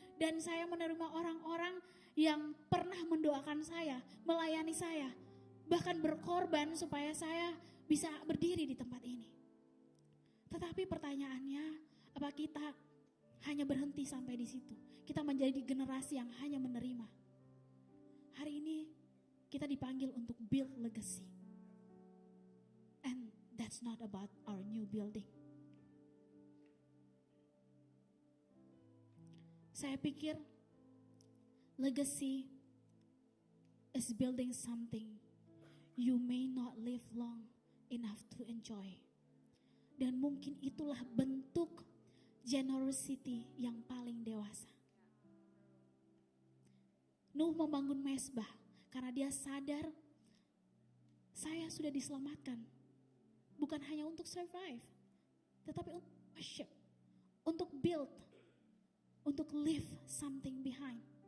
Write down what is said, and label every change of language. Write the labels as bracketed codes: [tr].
[id] Dan saya menerima orang-orang yang pernah mendoakan saya, melayani saya, bahkan berkorban supaya saya bisa berdiri di tempat ini. Tetapi pertanyaannya, apa kita hanya berhenti sampai di situ? Kita menjadi generasi yang hanya menerima. Hari ini kita dipanggil untuk [en] build legacy. And that's not about our new building. [id] Saya pikir [en] legacy is building something you may not live long enough to enjoy. [id] Dan mungkin itulah bentuk generosity yang paling dewasa. Nuh membangun mezbah karena dia sadar saya sudah diselamatkan. Bukan hanya untuk survive, tetapi untuk worship, untuk build, untuk [en] leave something behind.